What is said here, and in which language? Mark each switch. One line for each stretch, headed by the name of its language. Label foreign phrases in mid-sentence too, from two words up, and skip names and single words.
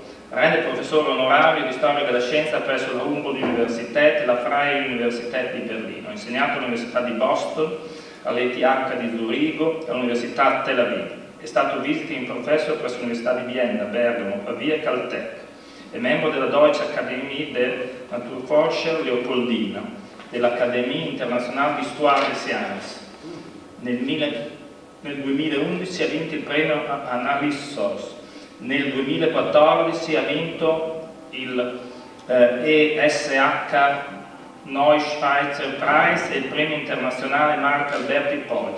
Italian: Renn è professore onorario di storia della scienza presso la Università e la Freie Universität di Berlino. Ha insegnato all'Università di Boston, all'ETH di Zurigo e all'Università Tel Aviv. È stato
English: visiting professor
Italian: presso l'Università di Vienna, Bergamo, Pavia e Caltech. È membro della Deutsche Akademie der Naturforscher Leopoldina, dell'Académie Internationale d'Histoire des Sciences. Nel 2011 ha vinto il premio Analyse Source. Nel 2014 ha vinto il ESH Neuschweizer Prize e il premio internazionale Marc Albert Hippolyte.